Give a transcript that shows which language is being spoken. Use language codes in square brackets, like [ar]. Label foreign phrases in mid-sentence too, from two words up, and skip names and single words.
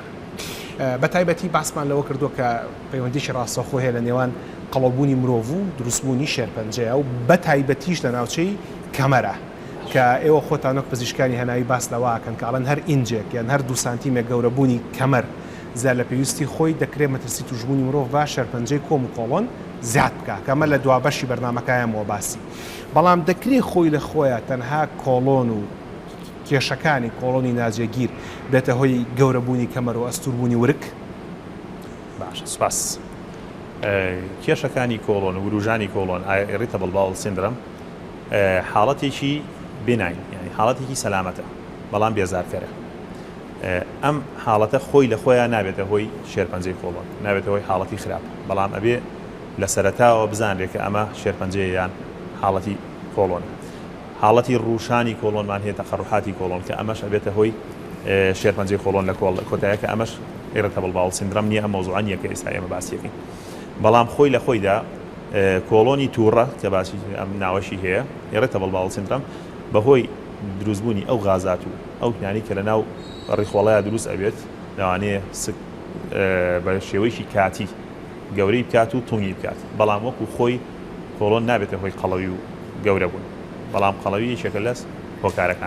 [ckb] بە تایبەتی باسمان لەوە کردووە کە پەیوەندیشی ڕاستەوخۆ هەیە لە نێوان قەڵەبوونی مرۆڤ و دروستبوونی شێرپەنجەیە و بە تایبەتیش لە ناوچەی کەمەرە کە ئێوە خۆتانۆک پزیشکانی هەناوی باس لەواکەن کە ئەڵەن هەر ئینجێک یان هەر 2 سانتیمێک گەورەبوونی کەمەر زیاد لە پێویستی خۆی دەکرێت مەترسی توشبوونی مرۆڤ با شێرپەنجەی کۆم و کۆڵۆن زیاد بکە کەمە لە دوابەشی بەرنامەکایەمەوە باسی. بەڵام دەکرێت خۆی لە خۆیە تەنها کۆڵۆن و کێشەکانی کۆڵۆنی ناجێگیر بێتە هۆی گەورەبوونی کەمەر و ئەستوربوونی ورک. باش سپاس. کێشەکانی کۆڵۆن و وروژانی کۆڵۆن [en] irritable bowel syndrome [ckb] حاڵەتێکی بێناین یعنی حاڵەتێکی سەلامەتە بەڵام بێزارکەرە. ئەم حاڵەتە خۆی لە خۆیان نابێتە هۆی شێرپەنجەی کۆڵۆن نابێتە هۆی حاڵەتی خراپ بەڵام ئەبێ لە سەرەتاوە بزانرێت کە ئەمە شێرپەنجەیە یان حاڵەتی کۆڵۆن. حاڵەتی ڕوشانی کۆڵۆنمان هەیە تەقەڕوحاتی کۆڵۆن کە ئەمەش ئەبێتە هۆی شێرپەنجەی کۆڵۆن لە کۆتایە کە ئەمەش [en] irritable bowel syndrome [ckb] نییە ئەم مۆزوعە نییە کە ئێستا ئێمە باسیەکەین. بەڵام خۆی لە خۆیدا کۆڵۆنی تووڕە کە باسی ئەم ناوەشی هەیە [en] irritable bowel syndrome [ckb] بەهۆی دروستبوونی ئەو غازات و ئەو یانی کە لە ناو ڕیخۆڵەیە دروست ئەبێت لەوانەیە بە شێوەیەکی کاتی گەورەی بکات و تونگی بکات بەڵام وەکو خۆی کۆڵۆن نابێتە هۆی قەڵەوی و گەورە بوون بەڵام قەڵەوی یەکێکە لەس هۆکارەکان